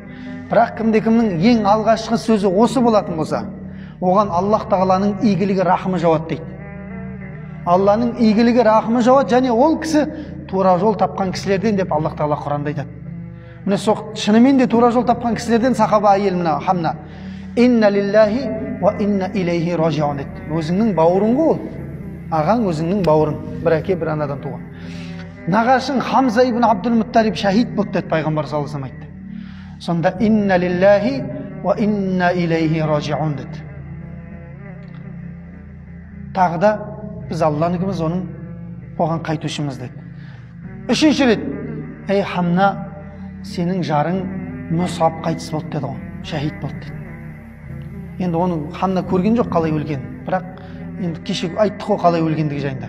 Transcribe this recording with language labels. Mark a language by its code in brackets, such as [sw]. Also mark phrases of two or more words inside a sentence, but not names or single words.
[kk] Бірақ кімде-кімнің ең алғашқы сөзі осы болатын болса, оған Аллах тағаланың игілігі, рахымы жауады дейді. Алланың игілігі, рахымы жауады, және ол кісі тура жол тапқан кісілерден деп Аллах тағала Құранда айтады. Міне сол шынымен де тура жол тапқан кісілерден сахаба әйел мына Хамна. [ar] إنا لله وإنا إليه راجعون деді. [kk] Өзіңнің бауырың ғой, ағаң өзіңнің бауырың, бір әке бір анадан туған. Нағашың Хамза ибн Абдул-Мутталиб шахид болды деді Пайғамбар [ar] صلى الله عليه وسلم [kk] айтты. Сонда [ar] إنا لله وإنا إليه راجعون [kk] деді. Тағы да біз Алланыкіміз, оған қайтушымыз деді. Үшінші рет, ей Хамна, сенің жарың Мұсаб қайтыс болды деді ғой, шахид болды деді. Енді оның Хамна көрген жоқ қалай өлген, бірақ енді кеше айттық қой қалай өлгендігі жайында.